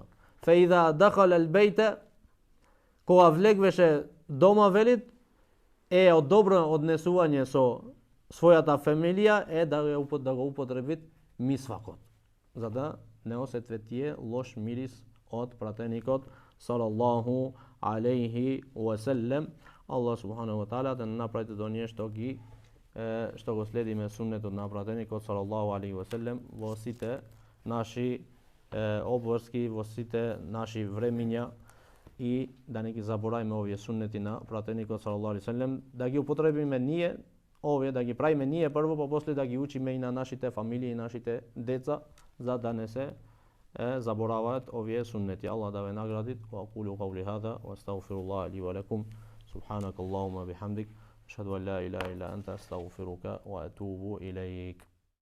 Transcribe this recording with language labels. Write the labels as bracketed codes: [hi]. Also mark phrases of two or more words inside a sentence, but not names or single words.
[ar] فإذا دخل البيت, [mk] кога влегвеше дома, велит, е од добро однесување со својата фамилија е да го употребит мисвакот, за да не осетве тие лош мирис од пратеникот [ar] صلى الله عليه وسلم. [mk] Аллах [ar] سبحانه وتعالى [mk] да направи до ние што го следиме суннетот на пратеникот [ar] صلى الله عليه وسلم [mk] во сите наши обврски, во сите наши времиња, и да не ги забораваме овие суннети на пратеникот [ar] صلى الله عليه وسلم, [mk] да ги употребиме ние, овие да ги правиме ние прво, па после да ги учиме и на нашите фамилии и нашите деца, за да не се забораваат овие суннети. Аллах да ве награди. [ar] وأقول قولي هذا وأستغفر الله لي ولكم. سبحانك اللهم بحمدك، أشهد أن لا إله إلا أنت أستغفرك وأتوب إليك.